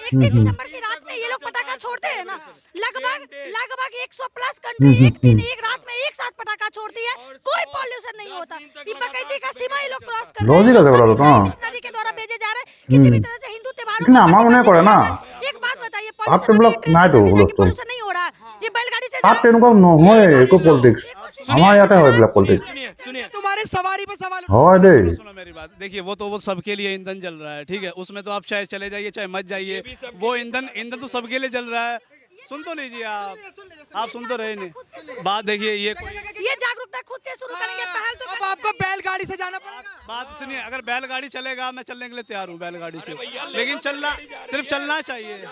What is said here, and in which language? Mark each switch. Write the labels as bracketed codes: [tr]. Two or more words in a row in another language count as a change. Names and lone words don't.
[hi] 31 दिसंबर की रात में ये लोग पटाखा छोड़ते हैं ना, लगभग 100 प्लस कंट्री एक दिन एक रात में एक साथ पटाखा छोड़ती है, कोई पॉल्यूशन नहीं होता। ये बाकायदे का सीमा ये लोग क्रॉस कर रहे लॉजिक है बड़ा तो, हाँ। मिशनरी के द्वारा भेजे जा रहे हैं, किसी भी तरह से हिंदू त्योहारों [as] लेकिन আমার মনে করে না, [hi] एक बात बताइए, [as] তাত এইবিলাক নাই তো হুলস্থুল। [hi] पॉल्यूशन नहीं हो रहा है, ये बैलगाड़ी से [as] তাত [hi] जाओ। [as] তেনেকুৱা নহয় একো পলিটিক্স। আমাৰ ইয়াতে হয় এইবিলাক পলিটিক্স। [hi] सुनिए तुम्हारे सवारी पे सवाल [as] হয় দেই। [hi] सुनो मेरी बात, देखिए वो सबके लिए ईंधन जल रहा है, ठीक है, उसमें तो आप चाहे चले जाइए चाहे मत जाइए, वो ईंधन तो सबके लिए जल रहा है। सुन तो लीजिए आप सुन तो रहे नहीं। बात देखिए, ये जागरूकता खुद से शुरू करेंगे, पहल तो अब आपको बैलगाड़ी से जाना पड़ेगा। बात सुनिए, अगर बैलगाड़ी चलेगा मैं चलने के लिए तैयार हूँ बैलगाड़ी से, लेकिन सिर्फ चलना चाहिए।